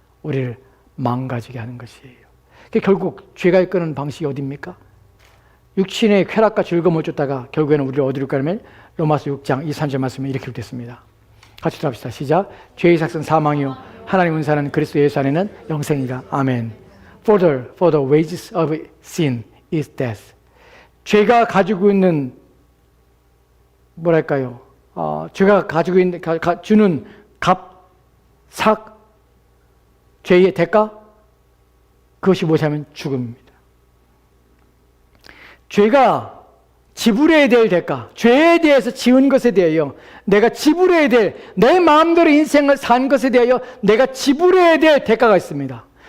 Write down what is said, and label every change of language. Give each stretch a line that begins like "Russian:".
Korean: 우리를 망가지게 하는 것이에요. 결국 죄가 이끄는 방식이 어디입니까? 육신의 쾌락과 즐거움을 쫓다가 결국에는 우리를 어디로 가냐면 로마서 6장 23절 말씀에 이렇게 기록됐습니다. 같이 들어갑시다. 시작. 죄의 삭은 사망이요 하나님 은사는 그리스도 예수 안에는 영생이라. 아멘.
English: For the wages of sin is death.
Korean: 죄가 가지고 있는 뭐랄까요? 죄가 가지고 있는 주는 삭, 죄의 대가, 그것이 무엇이냐면 죽음입니다. 죄가 지불해야 될 대가, 죄에 대해서 지은 것에 대하여 내가 지불해야 될, 내 마음대로 인생을 산 것에 대하여 내가 지불해야 될 대가가 있습니다.